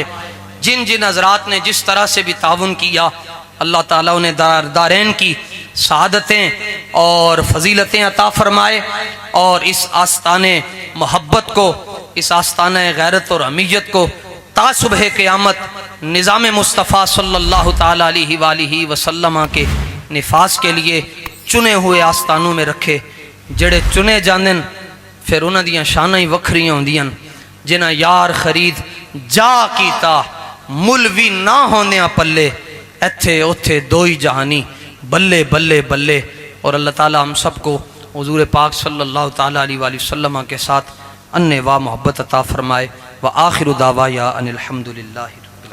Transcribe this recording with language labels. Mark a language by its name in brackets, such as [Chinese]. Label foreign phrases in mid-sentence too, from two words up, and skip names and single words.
[Urdu] جن جن حضرات نے جس طرح سے بھی تعاون کیا, اللہ تعالیٰ انہیں دارین کی سعادتیں اور فضیلتیں عطا فرمائے, اور اس آستانے محبت کو, اس آستانہ غیرت اور حمیت کو تا صبح قیامت نظام مصطفیٰ صلی اللہ تعالی علیہ وآلہ وسلم کے نفاذ کے لیے چنے ہوئے آستانوں میں رکھے. [Punjabi] جڑے چنے جاندن پھر انہاں دیاں شاناں ہی وکھریاں ہوندیاں. جنہاں یار خرید جا کیتا ملوی نہ ہونے پلے, ایتھے اوتھے دوئی جہانی بلے بلے بلے. [Urdu] اور اللہ تعالیٰ ہم سب کو حضور پاک صلی اللہ تعالی علیہ وآلہ وسلم کے ساتھ انواع محبت عطا فرمائے. [Arabic] وآخر دعوایا ان الحمدللہ.